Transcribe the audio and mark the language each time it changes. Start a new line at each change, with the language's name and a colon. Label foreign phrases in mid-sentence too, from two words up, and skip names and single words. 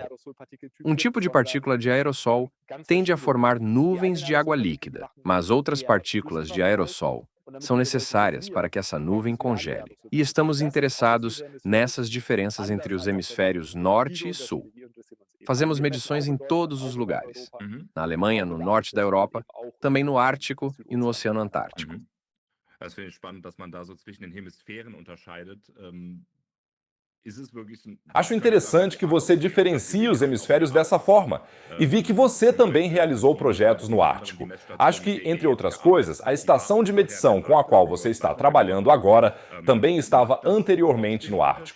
Portuguese: Um tipo de partícula de aerossol tende a formar nuvens de água líquida, mas outras partículas de aerossol são necessárias para que essa nuvem congele. E estamos interessados nessas diferenças entre os hemisférios norte e sul. Fazemos medições em todos os lugares. Na Alemanha, no norte da Europa, também no Ártico e no Oceano Antártico.
German: Das finde ich spannend, dass man da so zwischen den Hemisphären unterscheidet.
Portuguese: Acho interessante que você diferencie os hemisférios dessa forma, e vi que você também realizou projetos no Ártico. Acho que, entre outras coisas, a estação de medição com a qual você está trabalhando agora também estava anteriormente no Ártico.